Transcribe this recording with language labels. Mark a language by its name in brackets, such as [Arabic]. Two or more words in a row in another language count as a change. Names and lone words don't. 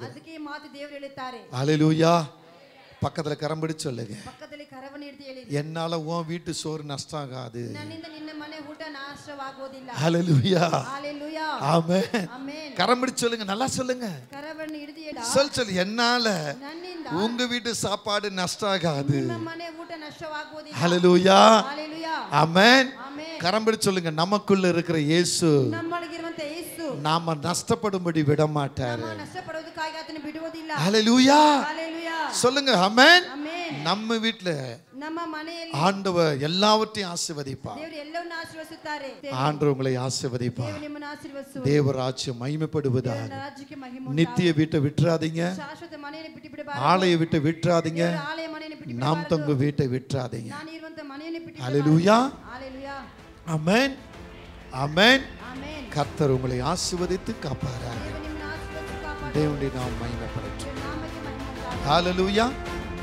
[Kannada] ಅದಕ್ಕೆ ಈ ಮಾತು ದೇವರು ಹೇಳುತ್ತಾರೆ. [Tamil] ஹல்லேலூயா. பக்கத்துல கரம் பிடிச்சு சொல்லுங்க, [Kannada] ಪಕ್ಕದಲ್ಲಿ ಕರವನ್ನು ಹಿಡಿದು ಹೇಳಿ, [Tamil] என்னால உன் வீட்டு சோறு நஷ்டம் ஆகாது. [Kannada] ನನ್ನಿಂದ ನಿನ್ನ ಮನೆ ಊಟ ನಾಶವಾಗುವುದಿಲ್ಲ. [Tamil] ஹல்லேலூயா. ஹalleluya. ஆமென். [Kannada] ಆಮೆನ್. [Tamil] கரம் பிடிச்சு சொல்லுங்க, நல்லா சொல்லுங்க. [Kannada] ಕರವನ್ನು ಹಿಡಿದು ಹೇಳ, [Tamil] சொல்லு, என்னால [Kannada] ನನ್ನಿಂದ [Tamil] உங்க வீட்டு சாப்பாடு நஷ்டம் ஆகாது. [Kannada] ನಿಮ್ಮ ಮನೆ ಊಟ ನಾಶವಾಗುವುದಿಲ್ಲ. [Tamil] ஹல்லேலூயா. ஹalleluya. ஆமென். [Kannada] ಆಮೆನ್. [Tamil] கரம் பிடிச்சு சொல்லுங்க, நமக்குள்ள இருக்கிற இயேசு [Kannada] ನಮ್ಮೊಳಗಿರುವಂತ ಯೇಸು [Tamil] நாம நஷ்டப்படும்படி விட மாட்டாரு. [Kannada] ನಮ್ಮ ನಷ್ಟಪಡುವುದಕ್ಕಾಗಿ ಆತನು ಬಿಡುವುದಿಲ್ಲ. [Tamil] ஹல்லேலூயா. ஹalleluya. சொல்லுங்க ஆமென். [Kannada] ಆಮೆನ್. [Tamil] நம்ம வீட்ல [Kannada] ನಮ್ಮ ಮನೆಯಲ್ಲಿ [Tamil] ஆண்டவர் எல்லாவற்றையும் ஆசீர்வதிப்பார். [Kannada] ದೇವರು ಎಲ್ಲವನ್ನೂ ಆಶೀರ್ವದಿಸುತ್ತಾರೆ. [Tamil] ஆண்டவர் உங்களை ஆசீர்வதிப்பார். [Kannada] ದೇವರು ನಿಮ್ಮನ್ನು ಆಶೀರ್ವದಿಸುವರು. [Tamil] தேவராஜ்யம் மகிமைப்படுவதாக. [Kannada] ದೇವರ ರಾಜ್ಯಕ್ಕೆ ಮಹಿಮೆ ಉಂಟಾಗಲಿ. [Tamil] நித்திய வீட்டை விட்டுறாதீங்க, [Kannada] ಶಾಶ್ವತ ಮನೆಯನ್ನು ಬಿಟ್ಟು ಬಿಡಬಾರದು. [Tamil] ஆலய விட்டு விட்டுறாதீங்க, [Kannada] ದೇವರ ಆಲಯ ಮನೆಯನ್ನು ಬಿಟ್ಟು [Tamil] நாம் [Kannada] ಬಿಡಬಾರದು. [Tamil] தங்க வீட்டை விட்டுறாதீங்க. [Kannada] ನಾನು ಇರುವಂತ ಮನೆಯನ್ನು ಬಿಟ್ಟು [Tamil] ஹல்லேலூயா. ஹalleluya. ஆமென். ஆமென். [Kannada] ಆಮೆನ್. [Tamil] கர்த்தர் உங்களை ஆசீர்வதித்து காப்பாராக. [Kannada] ದೇವರು ನಿಮ್ಮನ್ನು ಆಶೀರ್ವದಿಸಿ ಕಾಪಾಡಿ. [Tamil] தேவனுடைய நாம் மகிமைப்படட்டும். [Kannada] ದೇವರ ನಾಮಕ್ಕೆ ಮಹಿಮೆ ಉಂಟಾಗಲಿ. [Tamil] ஹல்லேலூயா.